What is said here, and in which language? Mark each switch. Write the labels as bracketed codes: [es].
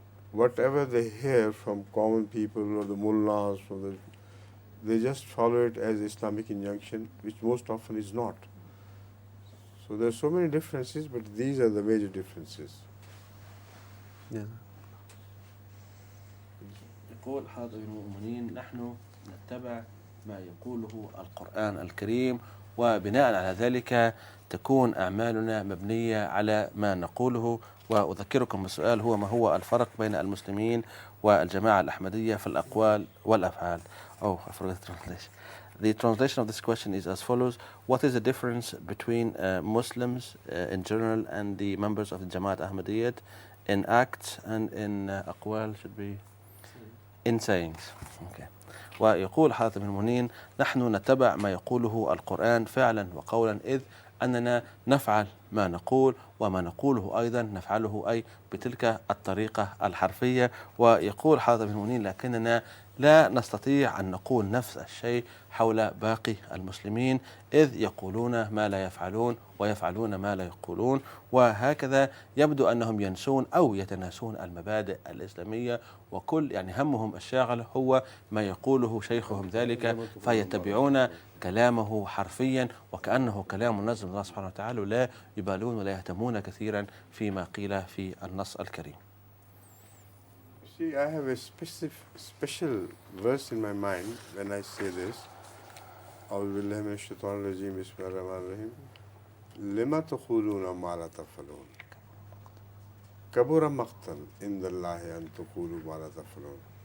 [en] Whatever they hear from common people or the mullahs, they just follow it as Islamic injunction, which most often is not. So there are so many differences, but these are the major differences. Yeah. [ar] يقول حضرة المؤمنين نحن نتبع ما يقوله القرآن الكريم، وبناء على ذلك تكون أعمالنا مبنية على ما نقوله. وأذكركم بالسؤال هو ما هو الفرق بين المسلمين والجماعة الأحمدية في الأقوال والأفعال. [en] Oh, I forgot the translation. The translation of this question is as follows: what is the difference between Muslims in general and the members of the Jamaat Ahmadiyyat in acts and in أقوال should be in sayings. Okay. [ar] ويقول حضرة المؤمنين نحن نتبع ما يقوله القرآن فعلا وقولا، إذ أننا نفعل ما نقول وما نقوله أيضا نفعله أي بتلك الطريقة الحرفية. ويقول حضرة المؤمنين لكننا لا نستطيع أن نقول نفس الشيء حول باقي المسلمين، إذ يقولون ما لا يفعلون ويفعلون ما لا يقولون، وهكذا يبدو أنهم ينسون أو يتناسون المبادئ الإسلامية، وكل يعني همهم الشاغل هو ما يقوله شيخهم ذلك، فيتبعون كلامه حرفيا وكأنه كلام منزل من الله سبحانه وتعالى، لا يبالون ولا يهتمون كثيرا فيما قيل في النص الكريم. [en] See, I have a special verse in my mind when I say this. [ar] أعوذ بالله من الشيطان الرجيم بسم الله الرحمن الرحيم لما تقولون ما لا تفعلون كبر مقتا عند الله أن تقولوا ما لا تفعلون.